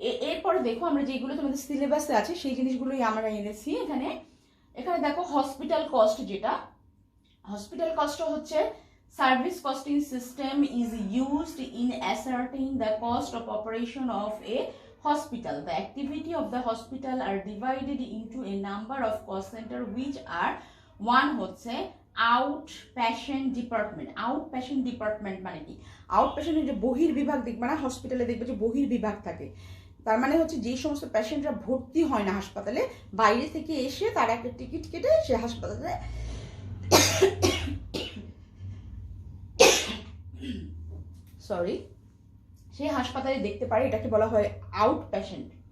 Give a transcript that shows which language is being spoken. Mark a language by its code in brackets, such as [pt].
[bn] এরপরে দেখো আমরা যেগুলো তোমাদের সিলেবাসে আছে সেই জিনিসগুলোই আমরা এনেছি এখানে। দেখো হসপিটাল কস্ট, যেটা হসপিটাল কস্ট হচ্ছে [en] Service costing system is used in ascertaining the cost of operation of a hospital. The activity of the hospital are divided into a number of cost center which are one হচ্ছে outpatient department. [bn] Outpatient department মানে কি? আউটপেশেন্টের যে বহির্বিভাগ দেখবে না হসপিটালে, দেখবে যে বহির্বিভাগ থাকে। তার মানে হচ্ছে যে সমস্ত পেশেন্টরা ভর্তি হয় না হাসপাতালে, বাইরে থেকে এসে তার একটা টিকিট কেটে সে হাসপাতালে সে হাসপাতালে দেখতে পারে, এটাকে বলা হয় আউট পেশেন্ট।